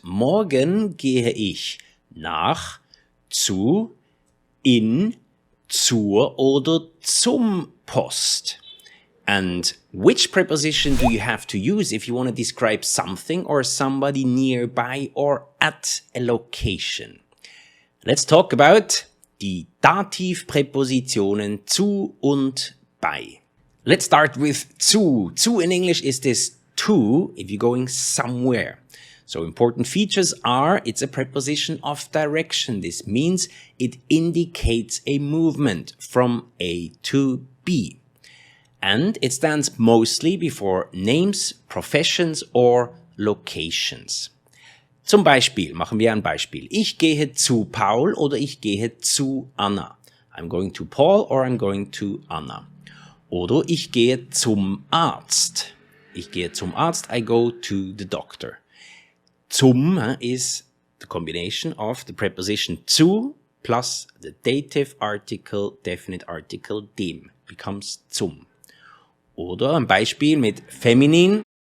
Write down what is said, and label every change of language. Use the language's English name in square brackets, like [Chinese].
[German] Morgen gehe ich nach, zu, in, zur oder zum Post. [English] And which preposition do you have to use if you want to describe something or somebody nearby or at a location? Let's talk about [German] die Dativ-Präpositionen zu und bei. [English] Let's start with zu. Zu in English is this to if you're going somewhere. So important features are, it's a preposition of direction. This means it indicates a movement from A to B. And it stands mostly before names, professions or locations. [German] Zum Beispiel, machen wir ein Beispiel. Ich gehe zu Paul oder ich gehe zu Anna. [English] I'm going to Paul or I'm going to Anna. [German] Oder ich gehe zum Arzt. Ich gehe zum Arzt, [English] I go to the doctor. Zum is the combination of the preposition zu plus the dative article, definite article dem becomes zum. [German] Oder ein Beispiel mit feminin.